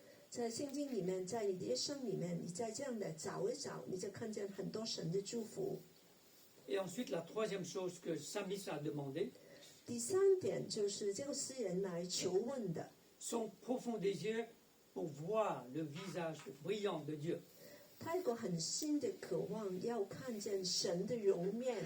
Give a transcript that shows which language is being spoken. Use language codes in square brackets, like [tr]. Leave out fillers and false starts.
[zh] 在圣经里面，在你的一生里面，你再这样的找一找，你就看见很多神的祝福。 [fr] Et ensuite, la troisième chose que Psalmiste a demandé, [zh] 第3点就是这个诗人来求问的， [fr] sont profonds des yeux pour voir le visage brillant de Dieu. [zh] 他有个很新的渴望，要看见神的容面。